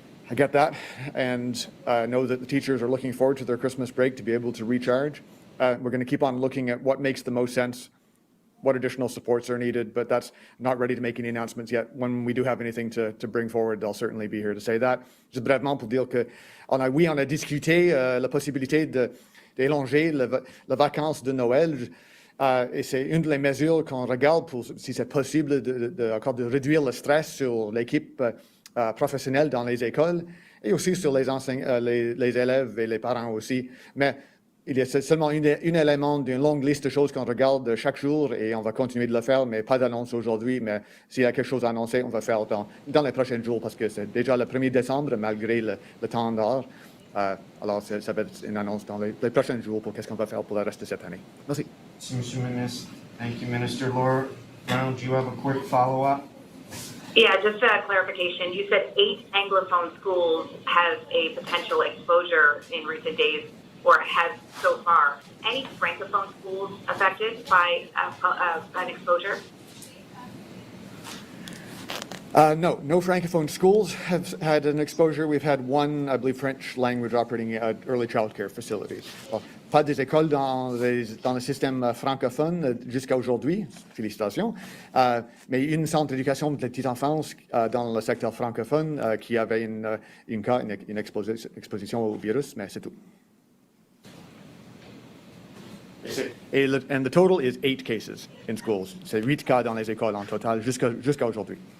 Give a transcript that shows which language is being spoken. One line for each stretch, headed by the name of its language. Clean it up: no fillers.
English: I get that, and know that the teachers are looking forward to their Christmas break to be able to recharge. We're going to keep on looking at what makes the most sense, what additional supports are needed, but that's not ready to make any announcements yet. When we do have anything to bring forward, I'll certainly be here to say that.
French: Juste brièvement pour dire que on a discuté la possibilité d'élonger la vacance de Noël Et c'est une des mesures qu'on regarde pour si c'est possible encore de réduire le stress sur l'équipe professionnelle dans les écoles et aussi sur les élèves et les parents aussi. Mais il y a seulement un élément d'une longue liste de choses qu'on regarde chaque jour et on va continuer de le faire, mais pas d'annonce aujourd'hui. Mais s'il y a quelque chose à annoncer, on va faire dans les prochains jours parce que c'est déjà le 1er décembre malgré le temps d'heure. Alors, ça va être une annonce dans les prochains jours pour qu'est-ce qu'on va faire pour le reste de cette année. Merci. Merci, Monsieur le Ministre.
English: Thank you, Minister. Laura Brown, do you have a quick follow-up? Yeah, just a clarification. You said 8 Anglophone schools have a potential exposure in recent days, or has so far. Any Francophone schools affected by an exposure? No Francophone schools have had an exposure. We've had one, I believe, French language operating early child care facilities.
French: Bon, pas des écoles dans le système francophone jusqu'à aujourd'hui, félicitations, mais une centre d'éducation de la petite enfance dans le secteur francophone qui avait une exposition au virus, mais c'est tout.
English: And the total is 8 cases in schools.
French: C'est 8 cas dans les écoles en total jusqu'à aujourd'hui.